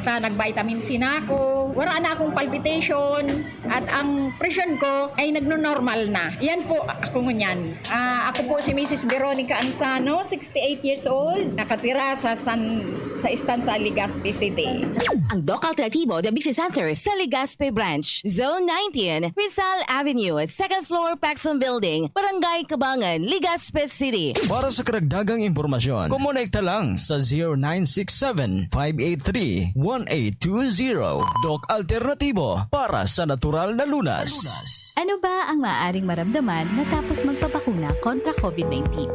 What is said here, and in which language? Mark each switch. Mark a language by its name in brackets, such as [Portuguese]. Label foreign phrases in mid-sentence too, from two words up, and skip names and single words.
[Filipino] Nag-vitamin C na ako, wala na akong palpitation, at ang presyon ko ay nagno-normal na. Yan po ako ngunyan. Ako po si Mrs. Veronica Ansano, 68 [English] years old, [Filipino] nakatira sa Istanza, Legazpi City. Ang Doc Alternatibo, the Business Center sa Legazpi Branch, Zone 19, Rizal Avenue, 2nd floor, Paxson Building, Barangay Cabangan, Legazpi City. Para sa karagdagang impormasyon, kumonekta lang sa 0967-583-1820. Doc Alternatibo para sa natural na lunas. Ano ba ang maaaring maramdaman matapos magpapakuna kontra COVID-19?